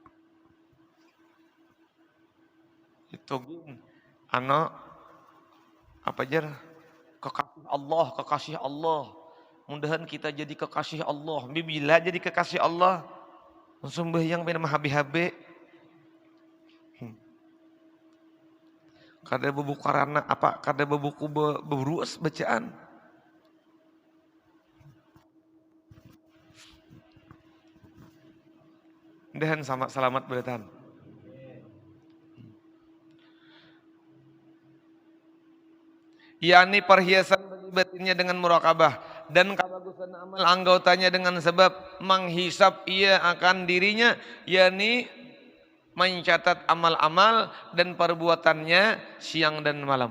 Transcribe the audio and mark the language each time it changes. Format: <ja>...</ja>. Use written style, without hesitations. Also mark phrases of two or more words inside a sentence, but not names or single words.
<bjn>Itu anak apa jar kekasih Allah. Mudahan kita jadi kekasih Allah. Bila jadi kekasih Allah, sembahyang pina habi-habi. Kada bebuku karana apa? Kada bebuku beruas bacaan. Mudahan sama selamat bertahan.</bjn> <ms>yakni perhiasan batinnya dengan muraqabah dan kebagusan amal anggotanya dengan sebab menghisap ia akan dirinya, yakni mencatat amal-amal dan perbuatannya siang dan malam.</ms>